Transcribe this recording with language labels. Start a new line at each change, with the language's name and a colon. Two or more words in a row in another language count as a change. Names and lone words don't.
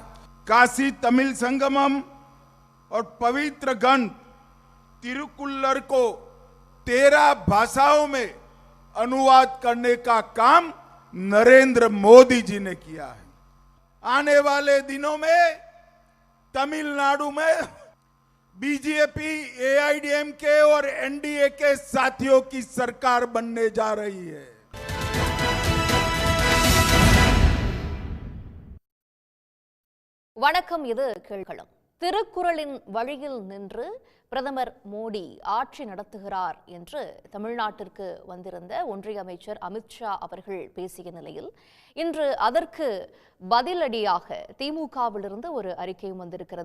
Hindi: काशी तमिल संगमम और पवित्र ग्रंथ तिरुकुल्लर को 13 भाषाओं में अनुवाद करने का काम नरेंद्र मोदी जी ने किया है। आने वाले दिनों में तमिलनाडु में बीजेपी, एआईडीएमके और एनडीए के साथियों की सरकार बनने जा रही है।
Tamil: வணக்கம். இது கேள்களம். திருக்குறளின் வழியில் நின்று பிரதமர் மோடி ஆட்சி நடத்துகிறார் என்று தமிழ்நாட்டிற்கு வந்திருந்த ஒன்றிய அமைச்சர் அமித்ஷா அவர்கள் பேசிய நிலையில் இன்று அதற்கு பதிலடியாக திமுகவிலிருந்து ஒரு அறிக்கையும் வந்திருக்கிறது.